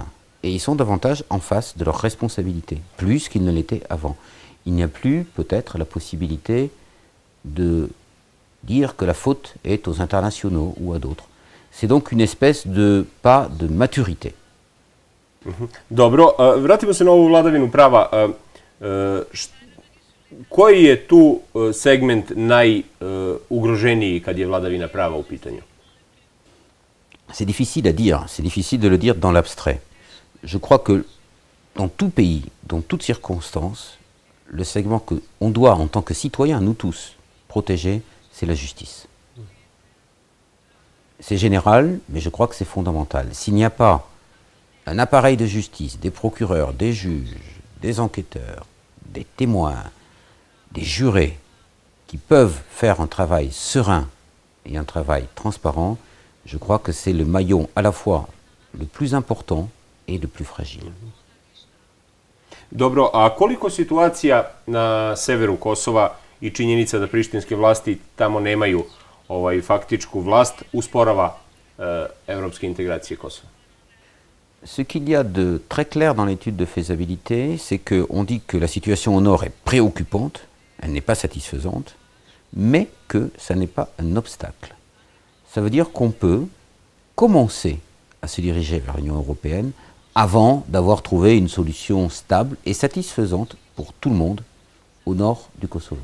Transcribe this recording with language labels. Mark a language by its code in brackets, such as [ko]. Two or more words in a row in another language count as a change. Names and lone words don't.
[fr] Et ils sont davantage en face de leurs responsabilités, plus qu'ils ne l'étaient avant. Il n'y a plus peut-être la possibilité de dire que la faute est aux internationaux ou à d'autres. C'est donc une espèce de pas de maturité. [sr] Dobro, vratimo se na ovu vladavinu prava. Koji je tu segment najugroženiji kad je vladavina prava u pitanju? [fr] c'est difficile à dire, c'est difficile de le dire dans l'abstrait. Je crois que dans tout pays, dans toutes circonstances, le segment qu'on doit, en tant que citoyens, nous tous, protéger, c'est la justice. C'est général, mais je crois que c'est fondamental. S'il n'y a pas un appareil de justice, des procureurs, des juges, des enquêteurs, des témoins, des jurés, qui peuvent faire un travail serein et un travail transparent, je crois que c'est le maillon à la fois le plus important et le plus fragile. [sr] Dobro, a koliko situacija na severu Kosova i činjenica da prištinske vlasti tamo nemaju faktičku vlast usporava evropske integracije Kosova? [fr] Ce qu'il y a de très clair dans l'étude de faisabilité, c'est qu'on dit que la situation au nord est préoccupante, elle n'est pas satisfaisante, mais que ça n'est pas un obstacle. Ça veut dire qu'on peut commencer à se diriger vers l'Union européenne avant d'avoir trouvé une solution stable et satisfaisante pour tout le monde au nord du Kosovo.